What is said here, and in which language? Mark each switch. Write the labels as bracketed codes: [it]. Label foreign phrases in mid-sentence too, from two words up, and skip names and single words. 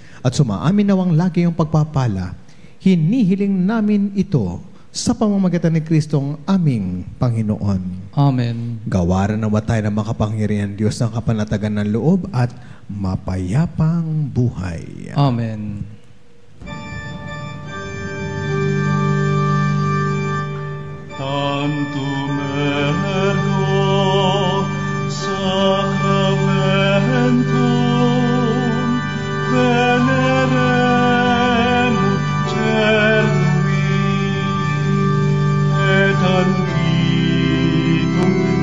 [tl] At sumaamin nawang lagi yung pagpapala. Hinihiling namin ito sa pamamagitan ni Kristong aming Panginoon. Amen. Gawaran nawa tayo ng makapangyarihan Diyos ng kapanatagan ng loob at mapayapang buhay. Amen. [la] Tantum ergo sacramentum veneremur cernui et antitum